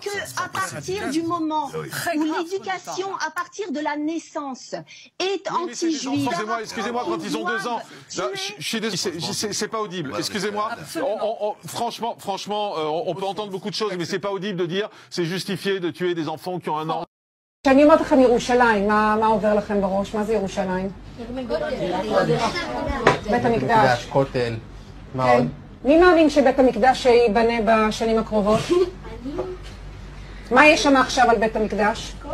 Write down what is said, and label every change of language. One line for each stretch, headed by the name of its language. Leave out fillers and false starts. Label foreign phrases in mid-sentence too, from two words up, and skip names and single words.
French: À partir du moment où l'éducation, à partir de la naissance, est anti-juive. Excusez-moi, quand ils ont 2 ans, c'est pas audible. Excusez-moi. Franchement, on peut entendre beaucoup de choses, mais c'est pas audible de dire c'est justifié de tuer des enfants qui ont 1 an.
Hebrew: כשאני אומרת לכם ירושלים, מה עובר לכם בראש? מה זה ירושלים? בית המקדש. כותל. מה כן. עוד? מי מאמין שבית המקדש ייבנה בשנים הקרובות? מה יש שם עכשיו על בית המקדש?